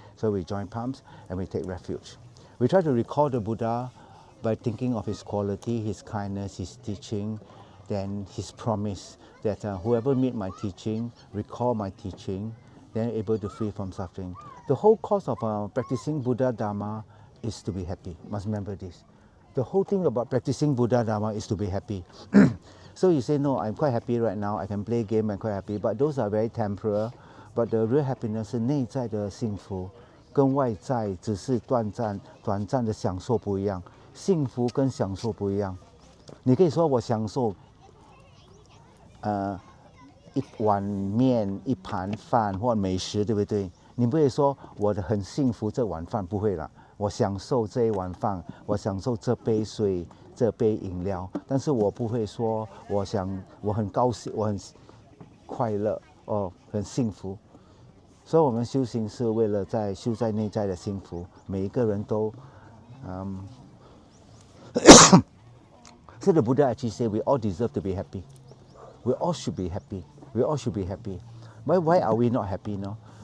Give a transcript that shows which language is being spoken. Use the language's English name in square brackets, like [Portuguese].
[English] So we join palms and we take refuge. We try to recall the Buddha by thinking of his quality, his kindness, his teaching, then his promise that whoever meet my teaching, recall my teaching, then able to free from suffering. The whole course of practicing Buddha Dharma is to be happy. Must remember this. The whole thing about practicing Buddha Dharma is to be happy. So you say, no, I'm quite happy right now, I can play game, I'm quite happy, but those are very temporal. But the real happiness [Chinese] 是内在的幸福，跟外在只是短暂的享受不一样。幸福跟享受不一样。你可以说我享受一碗面、一盘饭或美食，对不对？你不会说我很幸福这碗饭，不会啦。我享受这一碗饭，我享受这杯水、这杯饮料，但是我不会说我很高兴，我很快乐哦，很幸福。所以我们修行是为了修在内在的幸福，每一个人都 [English] So the Buddha actually said we all deserve to be happy. We all should be happy. We all should be happy. But why are we not happy now?